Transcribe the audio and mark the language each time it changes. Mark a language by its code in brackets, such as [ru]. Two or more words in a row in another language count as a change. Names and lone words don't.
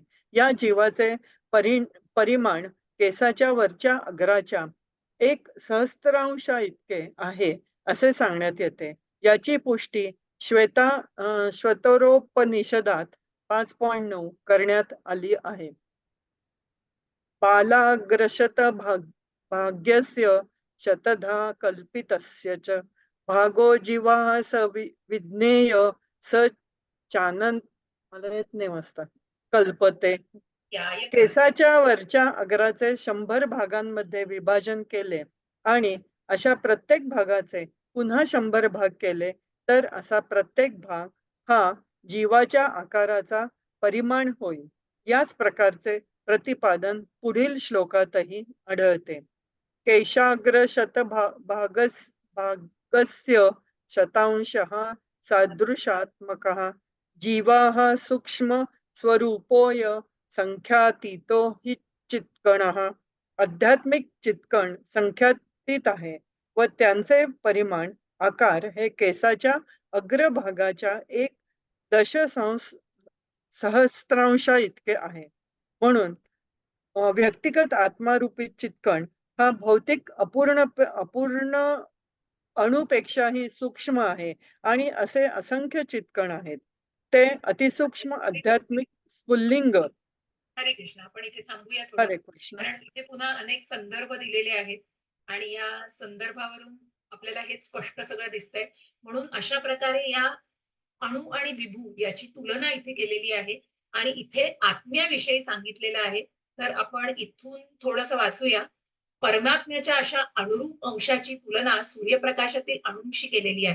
[mr] या जीवाचे परिमाण केसाच्या वरच्या अग्राच्या 1/सहस्त्रांशा इतके आहे असे सांगण्यात येते. याची पुष्टी श्वेतरोपनिषदात 5.9 करण्यात आली आहे. [sa] बालाग्रशत भाग्यस्य शतधा कल्पितस्य च भागो जीवा स विज्ञेय स चानन [mr] मला येत नाही वाचता [sa] कल्पते. [mr] केसाच्या वरच्या अग्राचे 100 भागांमध्ये विभाजन केले आणि अशा प्रत्येक भागाचे पुन्हा 100 भाग केले तर असा प्रत्येक भाग हा जीवाच्या आकाराचा परिमाण होईल. याच प्रकारचे प्रतिपादन पुढील श्लोकातही आढळते. [sa] केशाग्र भागस्य शतांशः सादृशात्मकः जीवाः सूक्ष्म स्वरूपोय संख्यातीतो हि चित्कणः. [mr] आध्यात्मिक चित्कण संख्यातीत आहे व त्यांचे परिमाण आकार हे केसाच्या अग्रभागाच्या 1/10 सहस्रांशा इतके आहे. म्हणून व्यक्तिगत आत्मारूपी चित्कण हा भौतिक अपूर्ण अणुपेक्षाही सूक्ष्म आहे आणि असे असंख्य चित्कण आहेत. ते अतिसूक्ष्म आध्यात्मिक स्फुल्लिंग. हरे कृष्ण. आपण इथे थांबूया थोडं, हरे कृष्ण. कारण इथे पुन्हा अनेक संदर्भ दिलेले आहेत आणि या संदर्भावरून आपल्याला हेच स्पष्ट सगळं दिसतंय. म्हणून अशा प्रकारे या अणु आणि विभू याची तुलना इथे केलेली आहे आणि इथे आत्म्याविषयी सांगितलेलं आहे. तर आपण इथून थोडंसं वाचूया. परमात्म्याच्या अशा अनुरूप अंशाची तुलना सूर्यप्रकाशातील अणूंशी केलेली आहे.